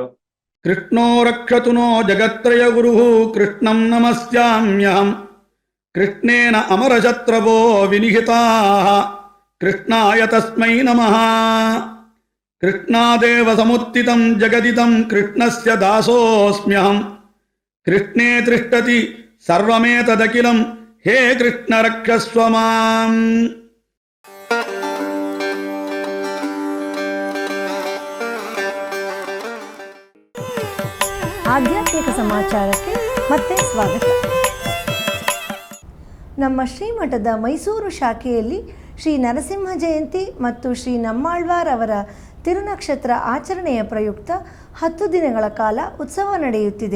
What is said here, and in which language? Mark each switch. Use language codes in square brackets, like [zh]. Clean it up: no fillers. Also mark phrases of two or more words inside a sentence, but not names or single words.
[sa] कृष्णो रक्षतु नो जगत्त्रय गुरुः कृष्णं नमस्याम्यहं कृष्णेन अमरशत्रवो विनिहताः कृष्णाय तस्मै नमः. कृष्णादेव समुत्थितं जगदिदं कृष्णस्य दासोऽस्म्यहं कृष्णे तिष्ठति सर्वमेतदखिलं हे कृष्ण रक्षस्व माम्. [kn] ಆಧ್ಯಾತ್ಮಿಕ ಸಮಾಚಾರಕ್ಕೆ ಮತ್ತೆ ಸ್ವಾಗತ. ನಮ್ಮ ಶ್ರೀಮಠದ ಮೈಸೂರು ಶಾಖೆಯಲ್ಲಿ ಶ್ರೀ ನರಸಿಂಹ ಜಯಂತಿ ಮತ್ತು ಶ್ರೀ ನಮ್ಮಾಳ್ವಾರ್ ಅವರ ತಿರುನಕ್ಷತ್ರ ಆಚರಣೆಯ ಪ್ರಯುಕ್ತ 10 ದಿನಗಳ ಕಾಲ ಉತ್ಸವ ನಡೆಯುತ್ತಿದೆ.